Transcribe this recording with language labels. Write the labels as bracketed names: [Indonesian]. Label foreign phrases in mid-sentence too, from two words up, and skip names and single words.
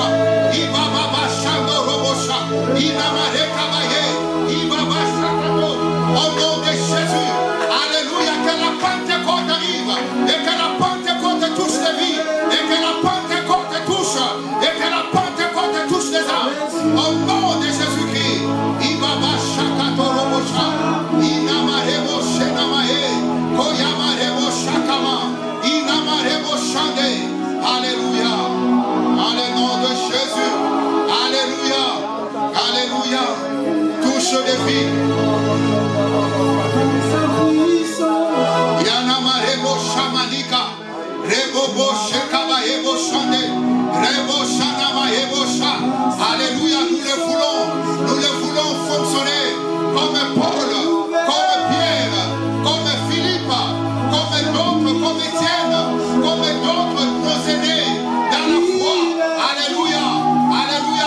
[French] Ibaba Shando Robosha. Inamare Kabaye. Ibaba Shando. Au nom de Jésus. Alléluia. Que la Pentecôte arrive. Et que la Pentecôte touche les vies. Et que la Pentecôte touche. Et que la Pentecôte touche les âmes. Au nom de Jésus-Christ. Ibaba Shakato Robosha. Inamare Boshe Namae. Koyamare Bosha Kama. Inamare Boshande. Alléluia. Dans le nom de Jésus. Alléluia. Alléluia. Touche les vies. Yanamare Bosha Manika. Rebo Boshe Kabaye Boshande. Rebo Shanamaye Bosha. Alléluia. Nous le voulons fonctionner comme Paul, comme Pierre, comme Philippe, comme d'autres, comme Étienne, comme d'autres nos aînés dans la foi. Alléluia. Alléluia.